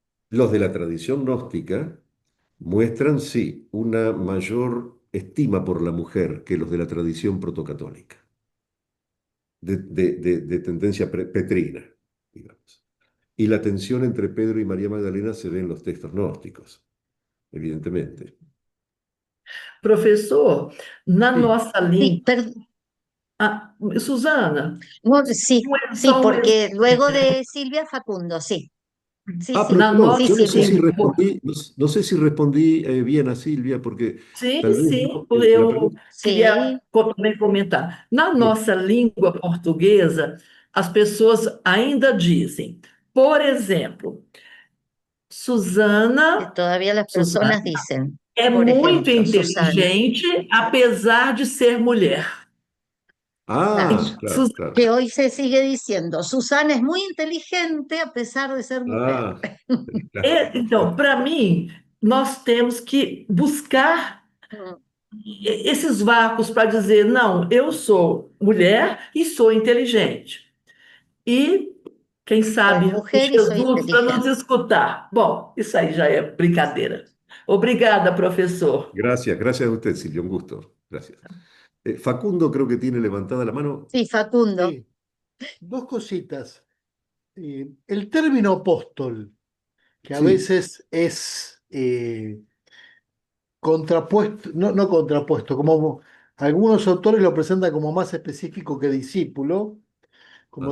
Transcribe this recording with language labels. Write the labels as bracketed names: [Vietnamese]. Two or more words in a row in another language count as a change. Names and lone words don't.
[Spanish] los de la tradición gnóstica muestran, sí, una mayor estima por la mujer que los de la tradición protocatólica, de tendencia petrina, digamos. Y la tensión entre Pedro y María Magdalena se ve en los textos gnósticos, evidentemente. [Portuguese] Professor, na [Spanish] Sí. [Portuguese] nossa [Spanish] Sí, [Portuguese] língua. Ah, Suzana, [Spanish] no, sí, sí, [Portuguese] só um [Spanish] porque luego de Silvia, Facundo, sí. Sí, Pero sí, [Portuguese] na [Spanish] perdón, sí, yo no [Portuguese] nossa [Spanish] sé Silvia. si [Portuguese] língua. [Spanish] respondí, no sé si respondí bien a Silvia, porque [Portuguese] Sim, [Spanish] tal vez [Portuguese] sim, [Spanish] la [Portuguese] eu [Spanish] pregunta. Sí, [Portuguese] queria também comentar. Na [Spanish] Bien. [Portuguese] nossa língua portuguesa, as pessoas ainda dizem, por exemplo, que Suzana, [Spanish] todavía las Suzana personas dicen, [Portuguese] é [Spanish] por [Portuguese] muito [Spanish] ejemplo, Susana. [Portuguese] inteligente, apesar de ser mulher. [Spanish] Claro, Ah, claro, claro. que hoy se sigue diciendo, Susana es muy inteligente a pesar de ser mujer. Ah, claro, [Portuguese] Então, [Spanish] claro. [Portuguese] para mim, nós temos que buscar Mm. esses vácuos para dizer, não, eu sou mulher e sou inteligente. E, quem [Spanish] Soy [Portuguese] sabe, o [Spanish] mujer y soy [Portuguese] Jesus para nos [Spanish] inteligente. [Portuguese] escutar. Bom, isso aí já é brincadeira. Obrigada, professor. [Spanish] Gracias a usted, Silvia, un gusto. Gracias. Facundo creo que tiene levantada la mano. Sí, Facundo, Sí, dos cositas. El término apóstol, que a Sí, veces es contrapuesto, no, no contrapuesto, como algunos autores lo presentan como más específico que discípulo, como